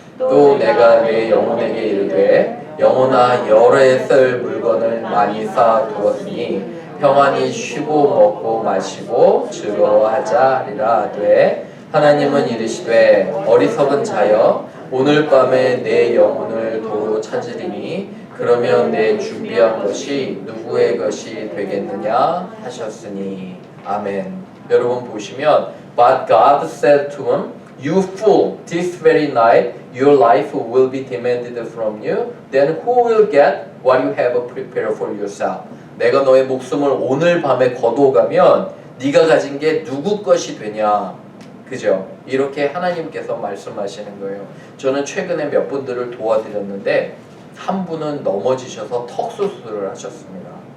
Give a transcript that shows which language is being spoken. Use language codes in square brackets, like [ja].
[ko] 또 내가 내 영혼에게 이르되 영혼아 열에 쓸 물건을 많이 쌓아두었으니 평안히 쉬고 먹고 마시고 즐거워하자 하리라 하되 하나님은 이르시되 어리석은 자여 오늘 밤에 내 영혼을 도로 찾으리니 그러면 내 준비한 것이 누구의 것이 되겠느냐 하셨으니 아멘. 여러분 보시면 [en] But God said to him, You fool, this very night your life will be demanded from you. Then who will get what you have prepared for yourself? [ko] 내가 너의 목숨을 오늘 밤에 거두어가면 네가 가진 게 누구 것이 되냐? 그죠? 이렇게 하나님께서 말씀하시는 거예요. 저는 최근에 몇 분들을 도와드렸는데 한 분은 넘어지셔서 턱 수술을 하셨습니다.